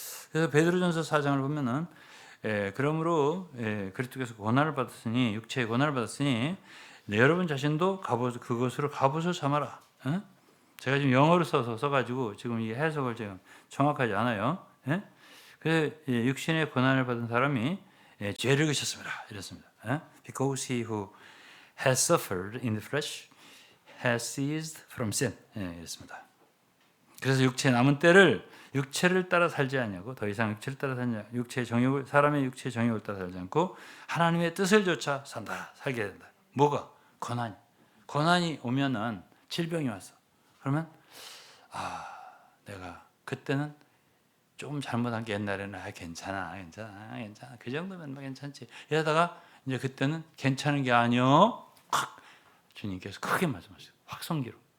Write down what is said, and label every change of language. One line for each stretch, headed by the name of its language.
Korean: 그래서 베드로전서 4장을 보면은 그러므로 그리스도께서 고난을 받았으니 육체의 고난을 받았으니 여러분 자신도 그것으로 갑옷을 삼아라. 제가 지금 영어로 써가지고 지금 이 해석을 지금 정확하지 않아요. 그래서 육신의 고난을 받은 사람이 죄를 그쳤습니다. 이렇습니다.
English: Because he who has suffered in the flesh has ceased from sin.
Korean: 이렇습니다. 그래서 육체 남은 때를 육체를 따라 살지 않냐고 더 이상 육체를 따라 살지 않고 사람의 육체의 정욕을 따라 살지 않고 하나님의 뜻을 좇아 살게 된다. 뭐가? 고난이 오면은 질병이 왔어. 그러면 내가 그때는 조금 잘못한 게 옛날에는 괜찮아 그 정도면 뭐 괜찮지 이러다가 이제 그때는 괜찮은 게 아니요 주님께서 크게 말씀하셨어요. 확성기로.